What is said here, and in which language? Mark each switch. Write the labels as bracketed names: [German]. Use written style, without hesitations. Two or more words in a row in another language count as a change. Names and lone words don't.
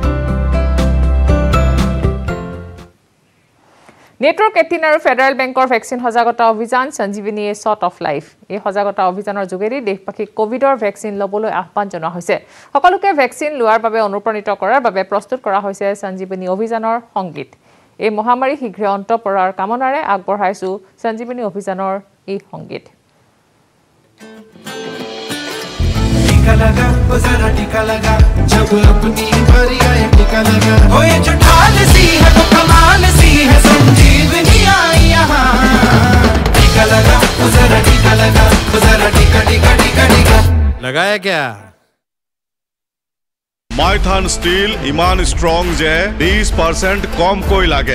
[Assamese] নেটৱৰ্ক 18 আৰু ফেডাৰেল বেংকৰ ভেকচিন সজাগতা অভিযান সঞ্জীৱনী [English] a shot of life. [Assamese] এই সজাগতা অভিযানৰ যোগেদি দেশবাসীক কোভিডৰ ভেকচিন ল'বলৈ আহ্বান জনোৱা হৈছে। সকলোকে ভেকচিন লোৱাৰ বাবে অনুপ্ৰাণিত কৰাৰ বাবে প্ৰস্তুত কৰা হৈছে সঞ্জীৱনী অভিযানৰ সংগীত। এই মহামাৰী শীঘ্ৰে অন্ত পৰাৰ কামনাৰে আগবঢ়াইছো সঞ্জীৱনী অভিযানৰ এই সংগীত। [Hindi] टीका लगा वो जरा टीका लगा, जब अपनी बारी आए टीका लगा, हो ये जो ढाल सी है वो कमाल सी है, संजीवनी आई यहाँ। टीका लगा वो जरा टीका लगा, वो जरा टीका टीका टीका टीका लगाया क्या? [Assamese] মাইথান ষ্টিল ইমান ষ্ট্ৰং যে 20% কমকৈ লাগে।